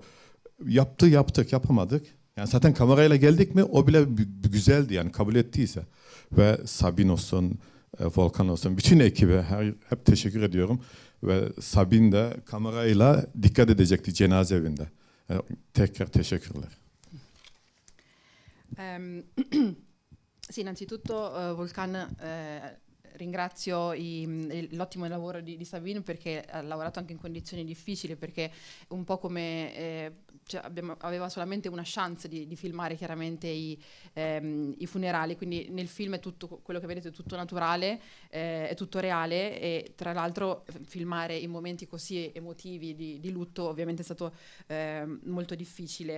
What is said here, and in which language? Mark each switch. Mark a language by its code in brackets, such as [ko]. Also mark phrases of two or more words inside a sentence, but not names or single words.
[tr] Yaptık, yapamadık. Yani zaten kamerayla geldik mi o bile güzeldi yani kabul ettiyse. Ve Sabine olsun, Volkan olsun, bütün ekibe hep teşekkür ediyorum. Ve Sabine de kamerayla dikkat edecekti cenaze evinde. Tekrar teşekkürler. [it] Sì, innanzitutto Volkan ringrazio l'ottimo lavoro di Sabine perché ha lavorato anche in condizioni difficili, perché un po' come cioè aveva solamente una chance di filmare chiaramente i funerali, quindi nel film è tutto quello che vedete è tutto naturale, è tutto reale, e tra l'altro filmare in momenti così emotivi di lutto ovviamente è stato molto difficile.